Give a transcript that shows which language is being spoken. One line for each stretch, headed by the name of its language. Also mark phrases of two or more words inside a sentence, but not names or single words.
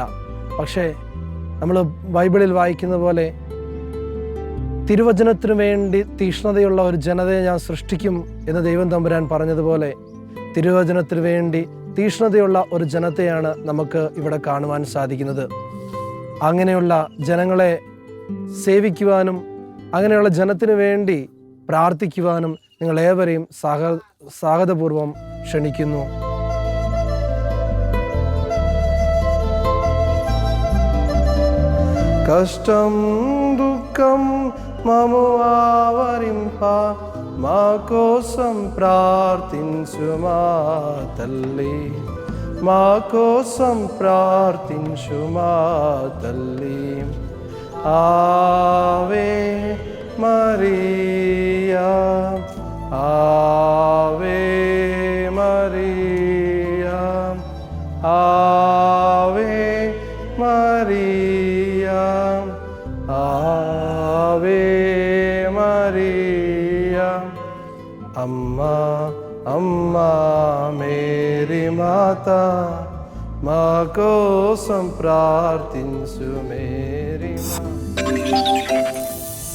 Malayalam: പക്ഷേ നമ്മൾ ബൈബിളിൽ വായിക്കുന്ന പോലെ തിരുവചനത്തിനു വേണ്ടി തീഷ്ണതയുള്ള ഒരു ജനതയെ ഞാൻ സൃഷ്ടിക്കും എന്ന് ദൈവം തമ്പുരാൻ പറഞ്ഞതുപോലെ തിരുവചനത്തിനു വേണ്ടി തീഷ്ണതയുള്ള ഒരു ജനത്തെയാണ് നമുക്ക് ഇവിടെ കാണുവാൻ സാധിക്കുന്നത്. അങ്ങനെയുള്ള ജനങ്ങളെ സേവിക്കുവാനും അങ്ങനെയുള്ള ജനത്തിനു വേണ്ടി പ്രാർത്ഥിക്കുവാനും നിങ്ങളേവരെയും സ്വാഗതപൂർവം ക്ഷണിക്കുന്നു.
Telugu: కష్టం దుఃఖం మము ఆవరింప మా కోసం ప్రార్థించు మా తల్లి, మా కోసం ప్రార్థించు మా తల్లి.
Latin: Ave Maria, Ave Maria, Ave Maria, Ave Maria.
Telugu: అమ్మ అమ్మ మేరీ మాత, మా కోసం ప్రార్థించు మేరీ మాత.